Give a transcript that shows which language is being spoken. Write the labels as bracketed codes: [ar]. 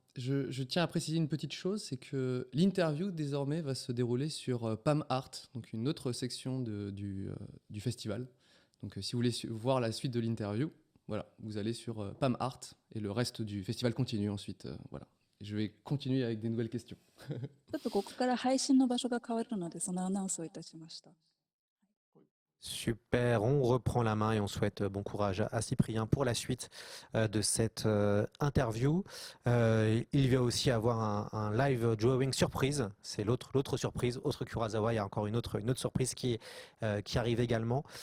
[fr] Je tiens à préciser une petite chose, c'est que l'interview désormais va se dérouler sur PAM Art, donc une autre section du festival. Donc si vous voulez voir la suite de l'interview, voilà, vous allez sur PAM Art et le reste du festival continue ensuite. Voilà. Et je vais continuer avec des nouvelles questions. [ja] ちょっとここから配信の場所が変わるので、そのアナウンスをいたしました。 [fr] Super, on reprend la main et on souhaite bon courage à Cyprien pour la suite de cette interview. Il va aussi avoir un live drawing surprise, c'est l'autre surprise, autre Kurosawa, il y a encore une autre surprise qui arrive également.